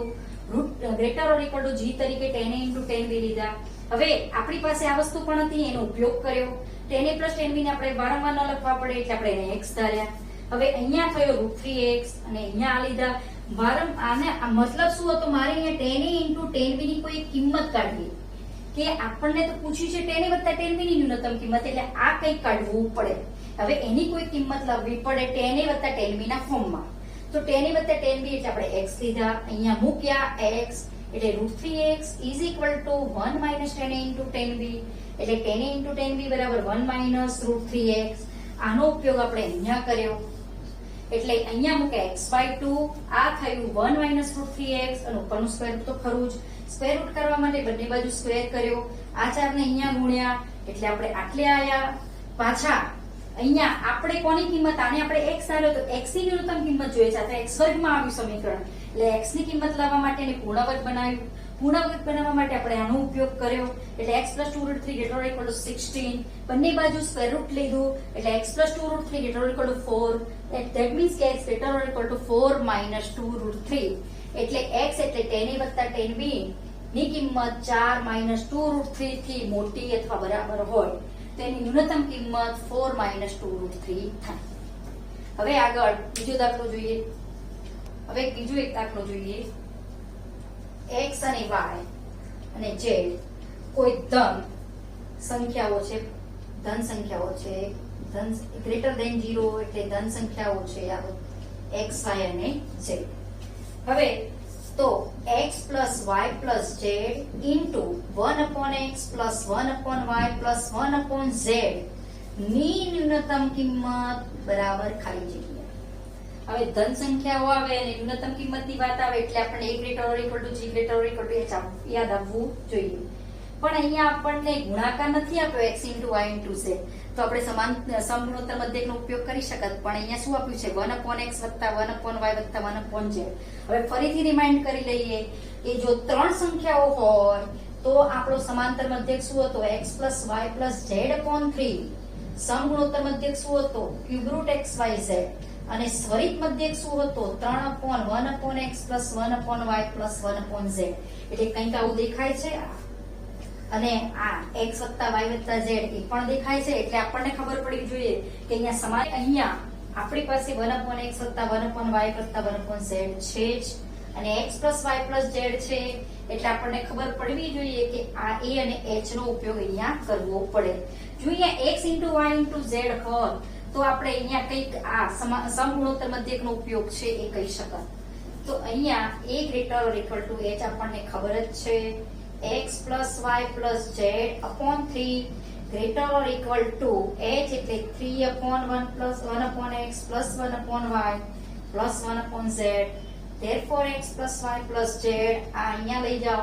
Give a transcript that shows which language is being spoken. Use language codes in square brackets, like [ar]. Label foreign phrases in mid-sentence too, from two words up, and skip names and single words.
[gu] રૂટ [en] greater or equal to g [gu] તરીકે [en] tan a into tan b [gu] લીધા. હવે આપણી પાસે આ વસ્તુ પણ હતી, એનો ઉપયોગ કર્યો. [en] tan a plus tan b [gu] ને આપણે વારંવાર ન લખવા પડે એટલે આપણે એને x ધાર્યા. હવે અહીંયા થયો √3x અને અહીંયા આ લીધા. આને આ મતલબ શું હતો? મારે અહીંયા [en] tan a into tan b [gu] ની કોઈ કિંમત કાઢવી કે આપણને તો પૂછ્યું છે tan a વત્તા tan b ની ન્યૂનતમ કિંમત, એટલે આ કંઈક કાઢવું પડે. હવે એની કોઈ કિંમત લાવવી પડે tan a વત્તા tan b ના ફોર્મમાં. તો tan a વત્તા tan b એટલે આપણે x લીધા, અહીંયા મૂક્યા x એટલે [en] √3x is equal to 1 minus tan a into tan b [gu] એટલે [en] tan a into tan b [gu] બરાબર [en] 1 minus √3x. [gu] આનો ઉપયોગ આપણે અહીંયા કર્યો એટલે અહીંયા મૂકે [en] x by 2. [gu] આ થયું [en] 1 minus √3x [gu] અને ઉપરનું [en] square root [gu] તો ખરું જ. [en] square root [gu] કરવા માટે બંને બાજુ સ્ક્વેર કર્યો. આ 4 ને અહીંયા ગુણ્યા એટલે આપણે આટલે આયા. પાછા અહીંયા આપણે કોની કિંમત? આને આપણે x ધાર્યો તો x ની ન્યૂનતમ કિંમત જોઈએ છે. આ x વર્ગમાં આવ્યું સમીકરણ એટલે x ની કિંમત લાવવા માટે એને પૂર્ણવર્ગ બનાવ્યું. પૂર્ણવર્ગ બનાવવા માટે આપણે આનો ઉપયોગ કર્યો એટલે [en] x plus 2 root 3 greater or equal to 16. [gu] બંને બાજુ [en] square root [gu] લીધું એટલે [en] x plus 2 root 3 greater or equal to 4. That means [gu] કે [en] x greater or equal to 4 minus 2 root 3 [gu] એટલે x એટલે tan a વત્તા tan b ની કિંમત [en] 4 minus 2 root 3 [gu] થી મોટી અથવા બરાબર હોય તેની ન્યૂનતમ કિંમત [en] 4 minus 2 root 3 [gu] થાય. હવે આગળ બીજો દાખલો જોઈએ. હવે બીજો એક દાખલો જોઈએ. x અને y અને z કોઈ ધન સંખ્યાઓ છે, ધન [en] greater than [gu] 0 એટલે ધન સંખ્યાઓ છે x y અને z. હવે તો [en] x plus y plus z into 1 upon x plus 1 upon y plus 1 upon z [gu] ની ન્યૂનતમ કિંમત બરાબર ખાલી જગ્યા. હવે ધન સંખ્યાઓ આવે અને ન્યૂનતમ કિંમતની વાત આવે એટલે આપણે [en] a greater or equal to g greater or equal to h [gu] યાદ આવવું જોઈએ. પણ અહીંયા આપણને ગુણાકાર નથી આપ્યો [en] x into y into z, [gu] તો આપણે સમાન સમગુણોત્તર મધ્યકનો ઉપયોગ કરી શકત. પણ અહીંયા શું આપ્યું છે? [en] 1 upon x [gu] વત્તા [en] 1 upon y [gu] વત્તા [en] 1 upon z. [gu] હવે ફરીથી રિમાઇન્ડ કરી લઈએ કે જો ત્રણ સંખ્યાઓ હોય તો આપણો સમાંતર મધ્યક શું હતો? [en] x plus y plus z upon 3. [gu] સમગુણોત્તર મધ્યક શું હતો? [en] cube root x y z. [gu] અને સ્વરિત મધ્યક શું હતો? [en] 3 upon 1 upon x plus 1 upon y plus 1 upon z. [gu] એટલે કંઈક આવું દેખાય છે. અને આ x વત્તા y વત્તા z એ પણ દેખાય છે એટલે આપણને ખબર પડવી જોઈએ કે અહીંયા સમાન અહીંયા આપણી પાસે [en] 1 upon x [gu] વત્તા [en] 1 upon y [gu] વત્તા [en] 1 upon z [gu] છે જ, અને [en] x plus y plus z [gu] છે એટલે આપણને ખબર પડવી જોઈએ કે આ a અને h નો ઉપયોગ અહીંયા કરવો પડે. જો અહીંયા [en] x into y into z [gu] હોય તો આપણે અહીંયા કંઈક આ સમગુણોત્તર મધ્યકનો ઉપયોગ છે એ કહી શકાય. તો અહીંયા [en] a greater or equal to h [gu] આપણને ખબર જ છે. [en] x plus y plus z upon 3 greater or equal to h એટલે 3 upon 1 plus 1 upon x plus 1 upon y plus 1 upon z. therefore x plus y plus z [gu] આ અહીંયા લઈ જાઓ.